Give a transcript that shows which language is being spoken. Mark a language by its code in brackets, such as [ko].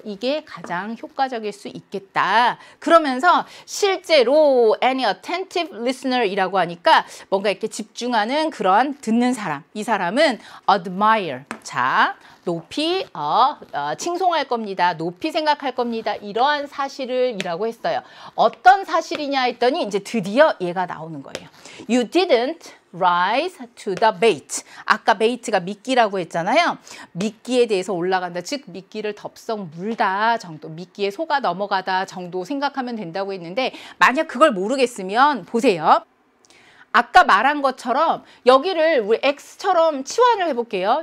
[ko] 이게 가장 효과적일 수 있겠다. 그러면서 실제로 [en] any attentive listener [ko] 이라고 하니까 뭔가 이렇게 집중하는 그런 듣는 사람. 이 사람은 admire. 자, 높이 칭송할 겁니다. 높이 생각할 겁니다. 이러한 사실을 이라고 했어요. 어떤 사실이냐 했더니 이제 드디어 얘가 나오는 거예요. [en] You didn't rise to the bait. [ko] 아까 bait가 미끼라고 했잖아요. 미끼에 대해서 올라간다. 즉 미끼를 덥석 물다 정도. 미끼에 속아 넘어가다 정도 생각하면 된다고 했는데 만약 그걸 모르겠으면 보세요. 아까 말한 것처럼 여기를 우리 X처럼 치환을 해볼게요.